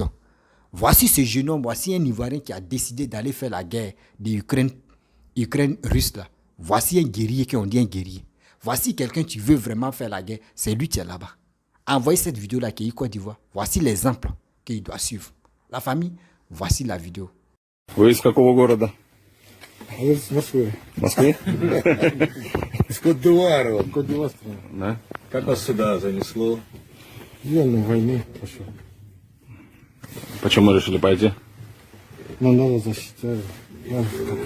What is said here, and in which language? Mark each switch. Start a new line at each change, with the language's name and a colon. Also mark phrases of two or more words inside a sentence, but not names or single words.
French: Voici ce jeune homme, voici un Ivoirien qui a décidé d'aller faire la guerre de Ukraine russe là. Voici un guerrier qui on dit un guerrier. Voici quelqu'un qui veut vraiment faire la guerre, c'est lui qui est là-bas. Envoyez cette vidéo là Kei Côte d'Ivoire. Voici l'exemple qu'il doit suivre. La famille, voici la vidéo.
Russian: Вы из какого города? Из Москвы. В Москве? Из Кот-д'Ивуара. Кот-д'Ивуар страна. Да. Как вас сюда занесло? Я на войны пошел. Почему решили пойти? Но надо защищать. Надо как-то.